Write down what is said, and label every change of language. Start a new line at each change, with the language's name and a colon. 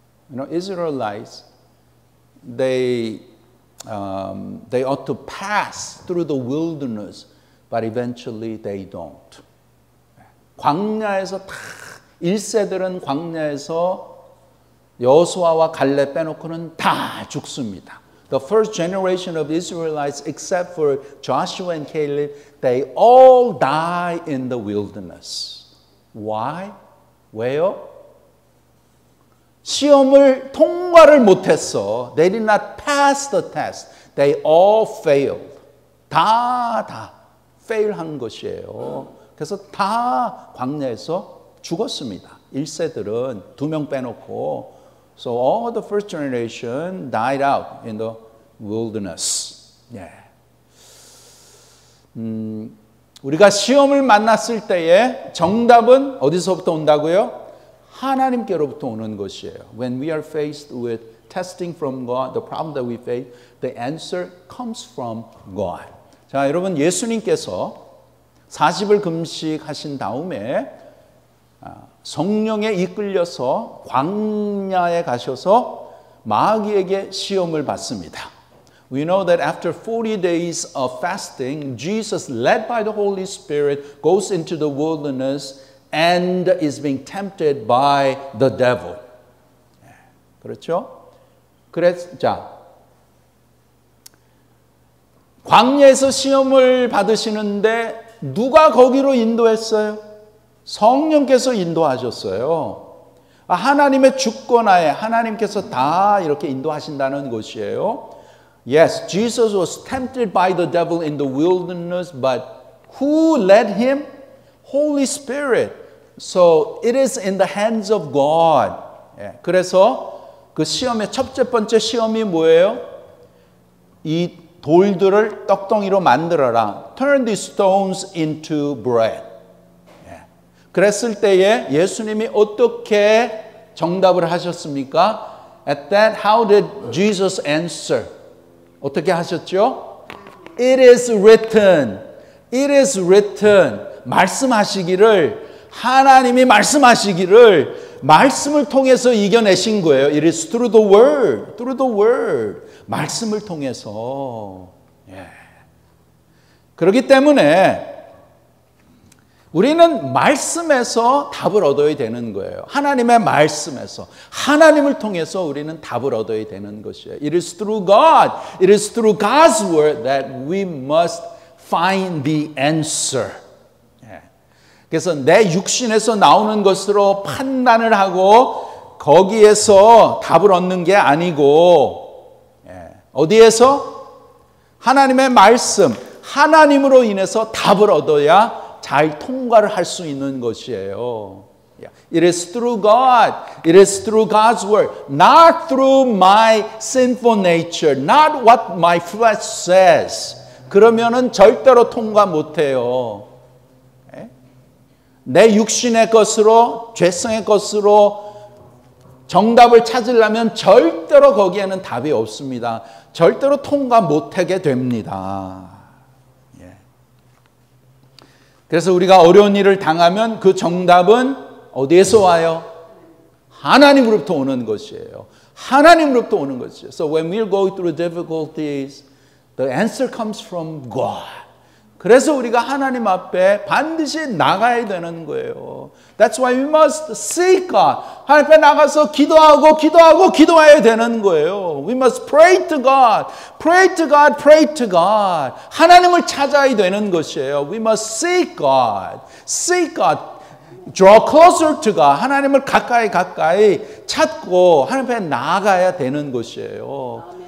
English: You know, Israelites, they ought to pass through the wilderness, but eventually they don't.
Korean: 광야에서 다 1세들은 광야에서 여호수아와 갈렙 빼놓고는 다 죽습니다.
English: The first generation of Israelites, except for Joshua and Caleb, they all die in the wilderness. Why?
Korean: 왜요? 시험을 통과를 못했어.
English: They did not pass the test. They all failed.
Korean: 다 fail한 것이에요. 그래서 다 광야에서 죽었습니다. 1세들은 2명 빼놓고.
English: So all the first generation died out in the wilderness. Yeah.
Korean: 우리가 시험을 만났을 때에 정답은 어디서부터 온다고요? 하나님께로부터 오는 것이에요.
English: When we are faced with testing from God, the problem that we face, the answer comes from God.
Korean: 자, 여러분 예수님께서 40일 금식하신 다음에 성령에 이끌려서 광야에 가셔서 마귀에게 시험을 받습니다.
English: We know that after 40 days of fasting, Jesus, led by the Holy Spirit, goes into the wilderness and is being tempted by the devil.
Korean: 그렇죠? 자, 광야에서 시험을 받으시는데 누가 거기로 인도했어요? 성령께서 인도하셨어요. 하나님의 주권하에 하나님께서 다 이렇게 인도하신다는 것이에요.
English: Yes, Jesus was tempted by the devil in the wilderness, but who led him? Holy Spirit. So it is in the hands of God.
Korean: 그래서 그 시험의 첫째 번째 시험이 뭐예요? 이 돌들을 떡덩이로 만들어라.
English: Turn these stones into bread.
Korean: 그랬을 때에 예수님이 어떻게 정답을 하셨습니까?
English: At that, how did Jesus answer?
Korean: 어떻게 하셨죠?
English: It is written. It is written.
Korean: 말씀하시기를, 하나님이 말씀하시기를 말씀을 통해서 이겨내신 거예요.
English: It is through the word. Through the word.
Korean: 말씀을 통해서. 그렇기 때문에 우리는 말씀에서 답을 얻어야 되는 거예요. 하나님의 말씀에서. 하나님을 통해서 우리는 답을 얻어야 되는 것이에요.
English: It is through God. It is through God's word that we must find the answer.
Korean: 그래서 내 육신에서 나오는 것으로 판단을 하고 거기에서 답을 얻는 게 아니고 어디에서? 하나님의 말씀, 하나님으로 인해서 답을 얻어야 잘 통과를 할 수 있는 것이에요.
English: It is through God. It is through God's word. Not through my sinful nature. Not what my flesh says.
Korean: 그러면은 절대로 통과 못해요. 내 육신의 것으로, 죄성의 것으로 정답을 찾으려면 절대로 거기에는 답이 없습니다. 절대로 통과 못하게 됩니다. 그래서 우리가 어려운 일을 당하면 그 정답은 어디에서 와요? 하나님으로부터 오는 것이에요. 하나님으로부터 오는 것이에요.
English: So when we go through difficulties, the answer comes from God.
Korean: 그래서 우리가 하나님 앞에 반드시 나가야 되는 거예요.
English: That's why we must seek God.
Korean: 하나님 앞에 나가서 기도해야 되는 거예요.
English: We must pray to God. Pray to God. Pray to God.
Korean: 하나님을 찾아야 되는 것이에요.
English: We must seek God. Seek God. Draw closer to God.
Korean: 하나님을 가까이 찾고 하나님 앞에 나아가야 되는 것이에요.